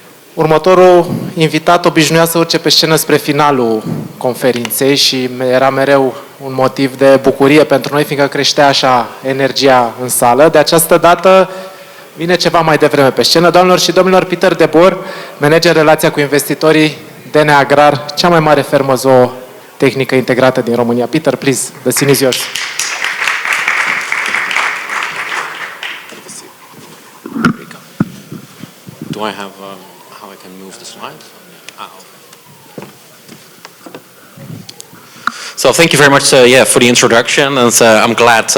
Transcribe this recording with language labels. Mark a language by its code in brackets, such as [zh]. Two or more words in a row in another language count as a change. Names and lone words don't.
[ro] Următorul invitat obișnuia să urce pe scenă spre finalul conferinței și era mereu un motiv de bucurie pentru noi, fiindcă creștea așa energia în sală. De această dată vine ceva mai devreme pe scenă. Doamnelor și domnilor, Peter de Boer, manager relația cu investitorii, DNA Agrar, cea mai mare fermă zootehnică integrată din România. [en] Peter, please, the scene is yours. Do I have how I can move the slides? So thank you very much, for the introduction, and I'm glad.